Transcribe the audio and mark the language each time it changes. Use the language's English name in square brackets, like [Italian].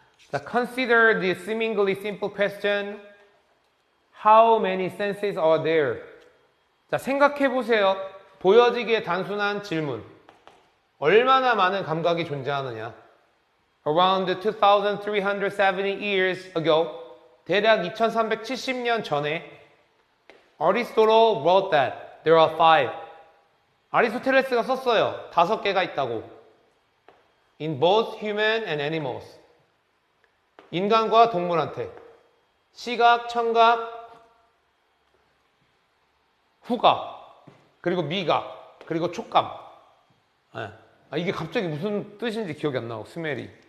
[English] 자, consider the seemingly simple question. How many senses are there? [Korean] 자, 생각해 보세요. 보여지기에 단순한 질문. 얼마나 많은 감각이 존재하느냐? [English] Around 2370 years ago, [Korean] 대략 2370년 전에 [English] Aristotle wrote that there are five. [Korean] 아리스토텔레스가 썼어요. 5개가 있다고. [English] In both human and animals. [Korean] 인간과 동물한테. 시각, 청각, 후각, 그리고 미각, 그리고 촉감. 네. 아, 이게 갑자기 무슨 뜻인지 기억이 안 나고, 스멜이.